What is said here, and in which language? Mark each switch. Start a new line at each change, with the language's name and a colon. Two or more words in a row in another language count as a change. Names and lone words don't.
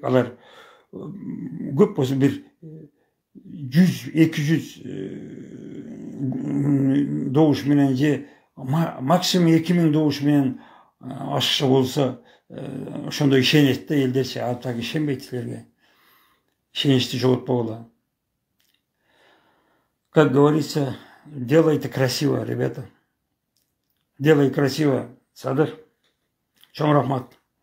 Kyrgyz: Алар көп болсо бир 100-200 добуш менен же максимум 2000 добуш менен ашыкча болсо ошондо ишенет да элдерчи. А так ишенбейт силерге. Ишеничти жоготпогула.
Russian: Как говорится, делайте красиво, ребята. Делай красиво,
Kyrgyz: Садыр. Чоң рахмат.